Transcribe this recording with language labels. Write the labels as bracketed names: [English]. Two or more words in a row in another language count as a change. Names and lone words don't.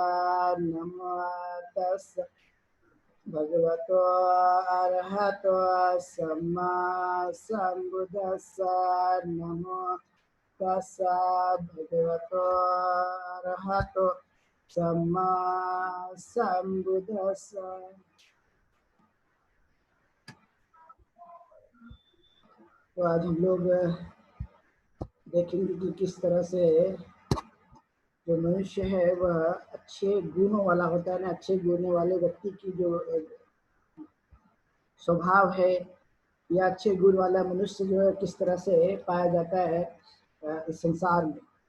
[Pali] नमो तस्सा भगवतो अरहतो सम्मा संबुद्दस्सा। नमो तस्सा भगवतो अरहतो सम्मा संबुद्दस्सा। [Hindi] तो आज हम लोग देखेंगे कि किस तरह से जो मनुष्य है वह अच्छे गुणों वाला होता है ना। अच्छे गुणों वाले व्यक्ति की जो स्वभाव है या अच्छे गुण वाला मनुष्य जो है किस तरह से पाया जाता है इस संसार में।